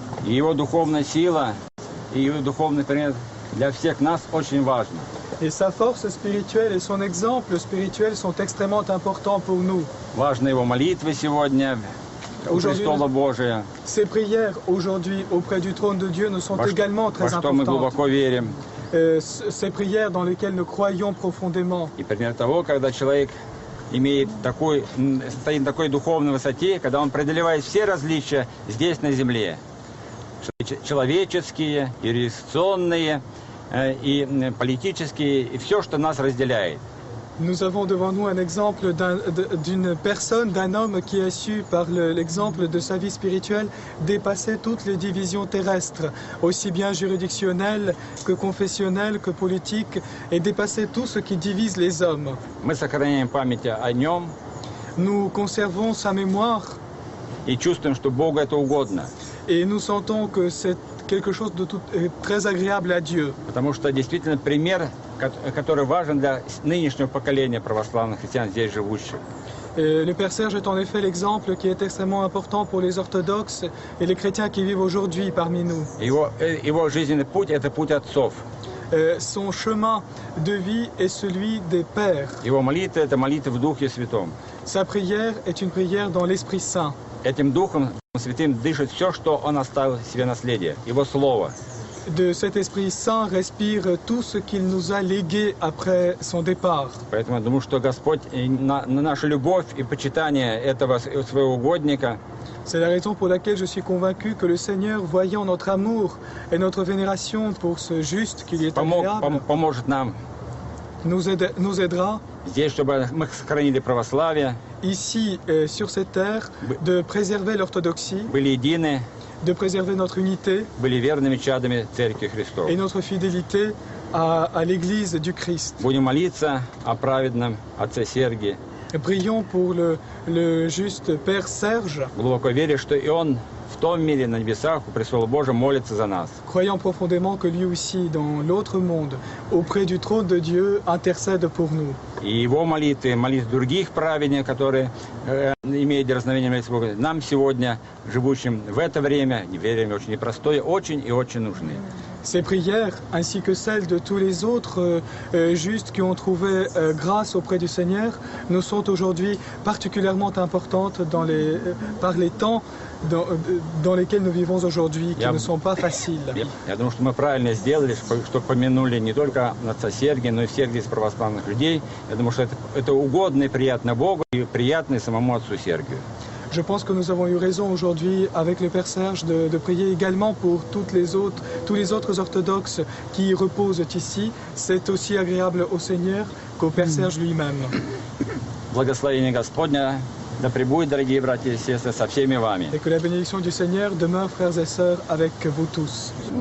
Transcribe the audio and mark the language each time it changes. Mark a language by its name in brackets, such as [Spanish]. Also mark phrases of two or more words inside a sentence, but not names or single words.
[French] Et sa force spirituelle et son exemple spirituel sont extrêmement importants pour nous. Ces prières aujourd'hui auprès du trône de Dieu nous sont également très importantes. Ces prières dans lesquelles nous croyons profondément. [Russian] Имеет стоит на такой духовной высоте, когда он преодолевает все различия здесь на земле, человеческие, юрисдикционные и политические, и все, что нас разделяет. [French] Nous avons devant nous un exemple d'une personne, d'un homme qui a su, par l'exemple de sa vie spirituelle, dépasser toutes les divisions terrestres, aussi bien juridictionnelles que confessionnelles que politiques, et dépasser tout ce qui divise les hommes. [Russian] Мы сохраняем память о нем. [French] Nous conservons sa mémoire. [Russian] и чувствуем, что Богу это угодно. [French] Et nous sentons que c'est quelque chose de tout, très agréable à Dieu. [Russian] Потому что действительно пример, который важен для нынешнего поколения православных христиан здесь живущих. [French] Le Père Serge est en effet l'exemple qui est extrêmement important pour les orthodoxes et les chrétiens qui vivent aujourd'hui parmi nous. [Russian] Его жизненный путь – это путь отцов. [French] Son chemin de vie est celui des pères. [Russian] Его молитва – это молитва в Духе Святом. [French] Sa prière est une prière dans l'Esprit Saint. [Russian] Этим Духом Святым дышит все, что Он оставил себе наследие, Его Слово. [French] De cet Esprit Saint respire tout ce qu'il nous a légué après son départ. [Russian] Поэтому я думаю, что Господь на нашу любовь и почитание этого своего угодника [French] C'est la raison pour laquelle je suis convaincu que le Seigneur, voyant notre amour et notre vénération pour ce juste qui lui est agréable, [Russian] поможет нам [French] nous aidera [Russian] здесь, чтобы мы сохранили православие, [French] ici, sur cette terre, de préserver l'orthodoxie, [Russian] были едины, [French] de préserver notre unité [Russian] были верными чадами Церкви Христов. [French] et notre fidélité à l'Église du Christ. [Russian] Будем молиться о праведном Отце Сергии, [French] Prions pour le juste Père Serge, [Russian] глубоко веря, что и Он в том мире на небесах, у престола Божьего, молится за нас. [French] croyant profondément que lui aussi, dans l'autre monde, auprès du trône de Dieu, intercède pour nous. [Russian] И Его молитвы, молитвы других праведников, которые имеют дерзновение молиться Богу, нам сегодня, живущим в это время очень непростое, очень и очень нужны. [French] Ces prières, ainsi que celles de tous les autres justes qui ont trouvé grâce auprès du Seigneur, nous sont aujourd'hui particulièrement importantes par les temps dans lesquels nous vivons aujourd'hui, qui ne sont pas faciles. [Russian] Я думаю, что мы правильно сделали, что помянули не только отца Сергия, но и всех здесь православных людей. Я думаю, что это угодно и приятно Богу, и приятно и самому отцу Сергию. [French] Je pense que nous avons eu raison aujourd'hui avec le Père Serge de prier également pour tous les autres orthodoxes qui y reposent ici. C'est aussi agréable au Seigneur qu'au Père Serge lui-même. [Russian] Благословение Господня да пребудет, дорогие братья и сестры, со всеми вами. [French] Et que la bénédiction du Seigneur demeure, frères et sœurs, avec vous tous.